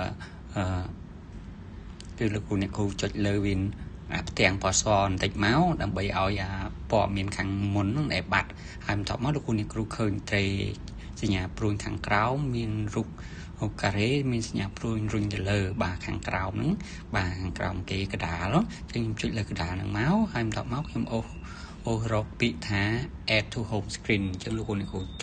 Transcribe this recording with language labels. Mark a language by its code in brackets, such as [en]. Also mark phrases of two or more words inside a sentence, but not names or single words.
[km] ចុចលើវាផ្ទាំងពណ៌សបន្តិចមកដើម្បីឲ្យពណ៌មានខាងមុនហ្នឹងដែលបាត់ហើយបន្ទាប់មកលោកគ្រូអ្នកគ្រូឃើញត្រេសញ្ញាព្រួយខាងក្រោមមានរូបការ៉េមានសញ្ញាព្រួយរុញទៅលើបាទខាងក្រោមហ្នឹងបាទខាងក្រោមគេកដាលខ្ញុំចុចលើកដាលហ្នឹងមកហើយបន្ទាប់មកខ្ញុំអូសរកពាក្យថា [en] add to home screen [km] អញ្ចឹងលោកគ្រូអ្នកគ្រូ